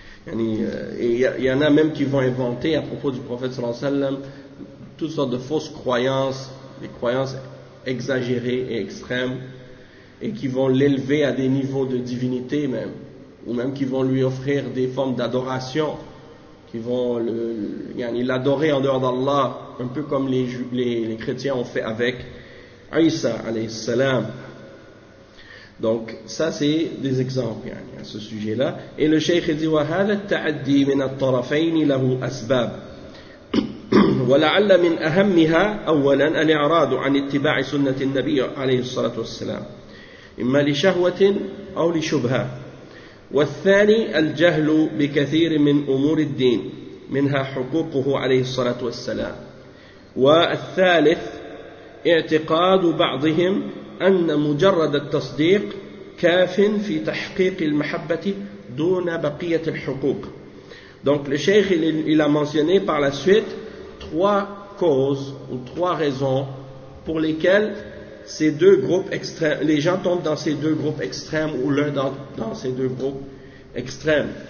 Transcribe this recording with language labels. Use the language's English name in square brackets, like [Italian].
[French] Et il y en a même qui vont inventer à propos du prophète sallallahu alayhi wa sallam toutes sortes de fausses croyances, des croyances exagérées et extrêmes, et qui vont l'élever à des niveaux de divinité même, ou même qui vont lui offrir des formes d'adoration, qui vont l'adorer en dehors d'Allah, un peu comme les chrétiens ont fait avec Isa alayhi salam. Donc ça c'est des exemples à ce sujet-là. Et le cheikh dit [Arabic] « Wa hadha at-ta'addi min at-tarafayn lahu asbab » ولعل من أهمها أولا الإعراض عن اتباع سنة النبي عليه الصلاة والسلام إما لشهوة أو لشبهة والثاني الجهل بكثير من أمور الدين منها حقوقه عليه الصلاة والسلام والثالث اعتقاد بعضهم أن مجرد التصديق كاف في تحقيق المحبة دون بقية الحقوق. [French] Donc le cheikh il a mentionné par la suite trois causes ou trois raisons pour lesquelles ces deux groupes extrêmes, les gens tombent dans ces deux groupes extrêmes ou l'un dans ces deux groupes extrêmes.